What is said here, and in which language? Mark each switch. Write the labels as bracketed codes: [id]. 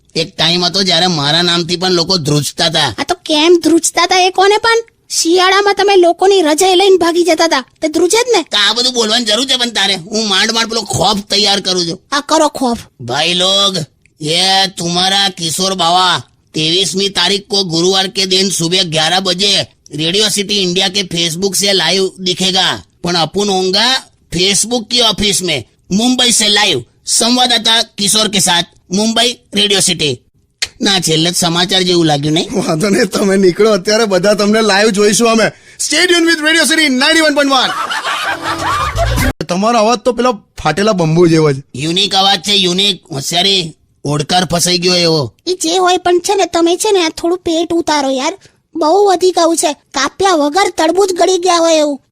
[gu] એક ટાઈમ હતો જ્યારે મારા નામથી પણ લોકો ધ્રુજતા હતા. આ તો કેમ ધ્રુજતા હતા એ કોને? પણ શિયાળામાં તમે લોકોની રજા લઈને ભાગી જતા હતા, તે ધ્રુજે જ ને. આ બધું બોલવાની જરૂર છે પણ તારે? હું માંડ પેલો ખોફ તૈયાર કરું છું. આ કરો ખોફ. [hi] भाई लोग, ये तुम्हारा किशोर बाबा 23वीं तारीख को गुरुवार के दिन सुबह 11 बजे रेडियो सिटी इंडिया के फेसबुक से लाइव दिखेगा. पण अपन होगा फेसबुक की ऑफिस में मुंबई से लाइव संवाददाता किशोर के साथ मुंबई रेडियो सिटी. [gu] ના છેલ્લે સમાચાર જેવું લાગ્યું નહીં? વાંધો નહીં, તમે નીકળો અત્યારે, બધા તમને લાઈવ જોઈશું અમે. [en] Stay tune with radio city 91.1. [gu] તમારો અવાજ તો પેલા ફાટેલા બંબુ જેવો છે. યુનિક અવાજ છે, યુનિક. હોશિયારી ઓડકાર ફસાઈ ગયો એવો. એ જે હોય પણ છે ને, તમે છે ને થોડું પેટ ઉતારો યાર. બહુ વધી ગયું છે, કાપ્યા વગર તડબૂચ ગળી ગયા હોય એવું.